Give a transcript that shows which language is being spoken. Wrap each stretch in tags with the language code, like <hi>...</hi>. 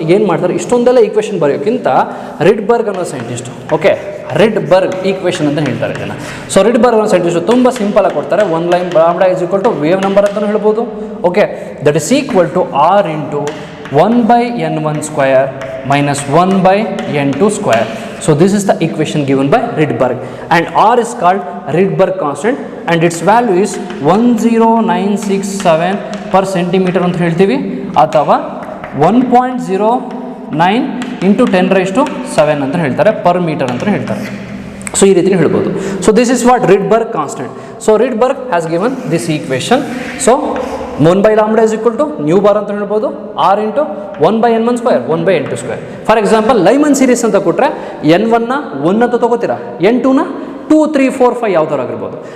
<kn>ಏನು ಮಾಡ್ತಾರೆ, ಇಷ್ಟೊಂದೆಲ್ಲ ಈಕ್ವೇಷನ್ ಬರೆಯೋಕ್ಕಿಂತ ರಿಡ್ಬರ್ಗ್ ಅನ್ನೋ ಸೈಂಟಿಸ್ಟು, ಓಕೆ, ರಿಡ್ಬರ್ಗ್ ಈಕ್ವೇಷನ್ ಅಂತ ಹೇಳ್ತಾರೆ ಇದನ್ನು. ಸೊ ರಿಡ್ಬರ್ಗ್ ಅನ್ನೋ ಸೈಂಟಿಸ್ಟು ತುಂಬ ಸಿಂಪಲಾಗಿ ಕೊಡ್ತಾರೆ. 1 ಲೈನ್ λ = ವೇವ್ ನಂಬರ್ ಅಂತಲೂ ಹೇಳ್ಬೋದು.</kn> <en>Okay, that is equal to R into 1/n1² minus 1/n2². So this is the equation given by Rydberg, and R is called Rydberg constant and its value is 10967 per centimeter</en> <kn>ಅಂತ ಹೇಳ್ತೀವಿ, ಅಥವಾ 1.09 into 10⁻⁷ ಅಂತ ಹೇಳ್ತಾರೆ,</kn> <en>Per metre ಅಂತ ಹೇಳ್ತಾರೆ.</en> <kn>So ಈ ರೀತಿ ಹೇಳ್ಬೋದು.</kn> <en>So this is what Rydberg constant. So Rydberg has given this equation.</en> <kn>So 1/λ = new bar ಅಂತ ಹೇಳ್ಬೋದು, R into 1/n1², 1/n2². For example Lyman series ಅಂತ ಕೊಟ್ಟರೆ N1ನ 1 ಅಂತ ತೊಗೋತೀರಾ, N2ನ 2, 3, 4, 5 ಯಾವ್ದಾರು ಆಗಿರ್ಬೋದು.</kn>